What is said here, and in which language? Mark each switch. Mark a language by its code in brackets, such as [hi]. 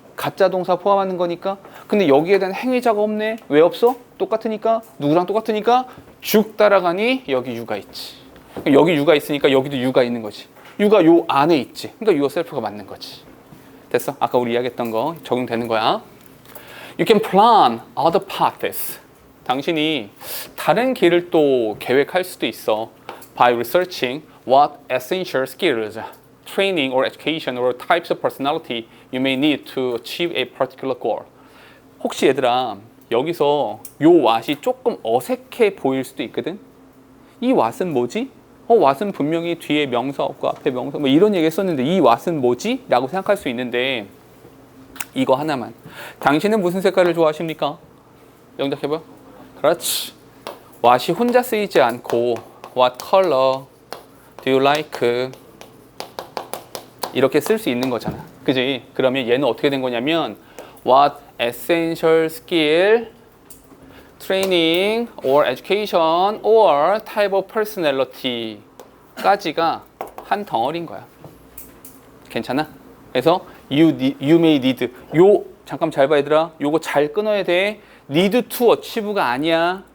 [ko] 가짜 동사 포함하는 거니까. 근데 여기에 대한 행위자가 없네. 왜 없어? 똑같으니까. 누구랑 똑같으니까 쭉 따라가니 여기 you가 있지. 여기 you가 있으니까 여기도 you가 있는 거지. you가 요 안에 있지. 그러니까 yourself가 맞는 거지. 됐어? 아까 우리 이야기했던 거 적용되는 거야. [en] You can plan other paths. [ko] 당신이 다른 길을 또 계획할 수도 있어. [en] By researching what essential skills, training or education or types of personality you may need to achieve a particular goal. [ko] 혹시 얘들아 여기서 요 what이 조금 어색해 보일 수도 있거든. 이 what은 뭐지? what은 분명히 뒤에 명사 없고 앞에 명사 뭐 이런 얘기 했었는데 이 what은 뭐지? 라고 생각할 수 있는데 이거 하나만. 당신은 무슨 색깔을 좋아하십니까? 영작해봐요. 그렇지. what이 혼자 쓰이지 않고 [en] what color do you like [ko] 이렇게 쓸 수 있는 거잖아. 그지? 그러면 얘는 어떻게 된 거냐면 [en] what essential skill, training or education or type of personality [ko] 까지가 한 덩어리인 거야. 괜찮아? 그래서 [en] you may need [ko] 요 잠깐 잘 봐 얘들아. 요거 잘 끊어야 돼. need to achieve가 아니야.